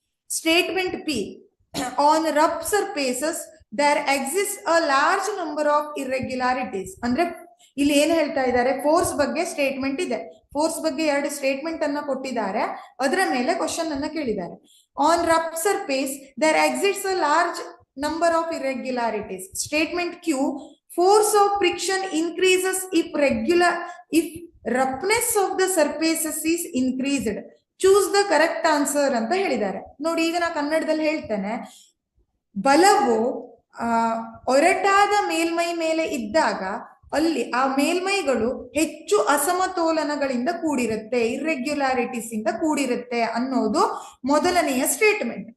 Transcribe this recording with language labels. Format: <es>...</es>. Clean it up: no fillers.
<en>Statement P, on rough surfaces there exist a large number of irregularities.</en> <kn>ಅಂದ್ರೆ ಇಲ್ಲಿ ಏನ್ ಹೇಳ್ತಾ ಇದ್ದಾರೆ, ಫೋರ್ಸ್ ಬಗ್ಗೆ ಸ್ಟೇಟ್ಮೆಂಟ್ ಇದೆ. ಫೋರ್ಸ್ ಬಗ್ಗೆ ಎರಡು ಸ್ಟೇಟ್ಮೆಂಟ್ ಅನ್ನ ಕೊಟ್ಟಿದ್ದಾರೆ, ಅದರ ಮೇಲೆ ಕ್ವಶನ್ ಅನ್ನ ಕೇಳಿದ್ದಾರೆ.</kn> <en>On rough surface there exist a large number of irregularities. Statement Q, force of friction increases if roughness of the surfaces is increased. Choose the correct answer</en> <kn>ಅಂತ ಹೇಳಿದ್ದಾರೆ. ನೋಡಿ, ಈಗ ನಾ ಕನ್ನಡದಲ್ಲಿ ಹೇಳ್ತೇನೆ. ಬಲವು ಒರಟಾದ ಮೇಲ್ಮೈ ಮೇಲೆ ಇದ್ದಾಗ ಅಲ್ಲಿ ಆ ಮೇಲ್ಮೈಗಳು ಹೆಚ್ಚು ಅಸಮತೋಲನಗಳಿಂದ ಕೂಡಿರುತ್ತೆ, ಇರ್ರೆಗ್ಯುಲಾರಿಟೀಸ್ ಇಂದ ಕೂಡಿರುತ್ತೆ ಅನ್ನೋದು ಮೊದಲನೆಯ ಸ್ಟೇಟ್ಮೆಂಟ್.</kn>